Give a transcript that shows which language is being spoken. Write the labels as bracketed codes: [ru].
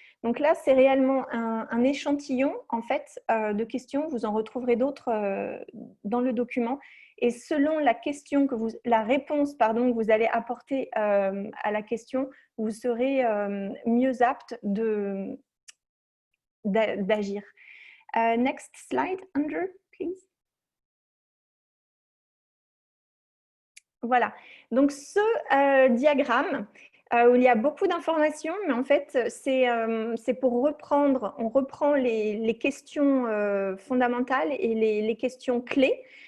[fr] Donc là, c'est réellement un échantillon en fait, de questions. Vous en retrouverez d'autres dans le document. Et selon la réponse que vous allez apporter à la question, vous serez mieux apte d'agir. [en] Next slide, Andrew, please. [fr] Voilà. Donc, ce diagramme où il y a beaucoup d'informations, mais en fait, c'est pour reprendre, on reprend les questions fondamentales et les questions clés.